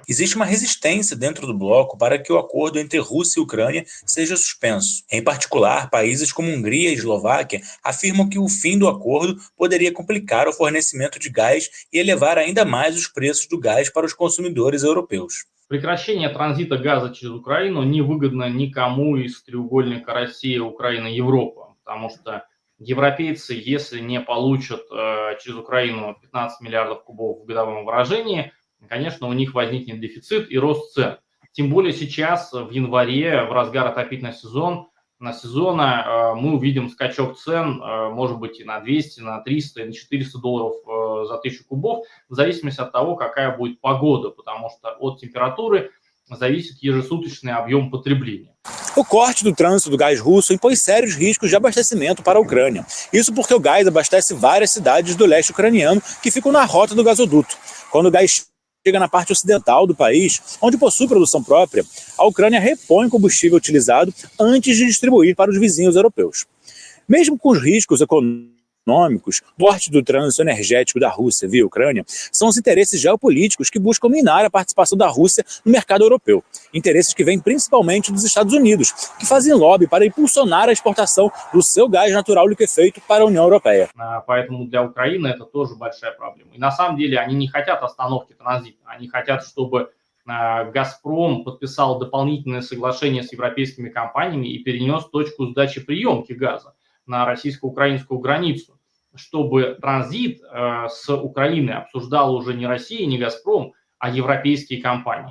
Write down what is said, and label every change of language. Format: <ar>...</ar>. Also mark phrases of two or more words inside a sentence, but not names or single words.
<pt>Existe uma resistência dentro do bloco para que o acordo entre Rússia e Ucrânia seja suspenso. Em particular, países como Hungria e Eslováquia afirmam que o fim do acordo poderia complicar o fornecimento de gás e elevar ainda mais os preços do gás para os consumidores europeus.</pt> <ru>Прекращение транзита газа через Украину невыгодно никому из треугольника Россия, Украина, Европа, потому что европейцы, если не получат через Украину 15 миллиардов кубов в годовом выражении, конечно, у них возникнет дефицит и рост цен. Тем более сейчас, в январе, в разгар отопительного сезона, мы увидим скачок цен, может быть, и на 200, на 300, и на 400 долларов за 1000 кубов, в зависимости от того, какая будет погода, потому что от температуры зависит ежесуточный объем потребления.</ru> <pt>O corte do trânsito do gás russo impõe sérios riscos de abastecimento para a Ucrânia. Isso porque o gás abastece várias cidades do leste ucraniano que ficam na rota do gasoduto. Quando o gás chega na parte ocidental do país, onde possui produção própria, a Ucrânia repõe o combustível utilizado antes de distribuir para os vizinhos europeus. Mesmo com os riscos econômicos, o corte do trânsito energético da Rússia via Ucrânia são os interesses geopolíticos que buscam minar a participação da Rússia no mercado europeu. Interesses que vêm principalmente dos Estados Unidos, que fazem lobby para impulsionar a exportação do seu gás natural liquefeito para a União Europeia.</pt> <ru>Поэтому для Украины это тоже большая проблема. И на самом деле они не хотят остановки транзита, они хотят, чтобы «Газпром» подписал дополнительное соглашение с европейскими компаниями и перенес точку сдачи приемки газа на российско-украинскую границу, чтобы транзит с Украины обсуждал уже не Россия, не «Газпром», а европейские компании.</ru>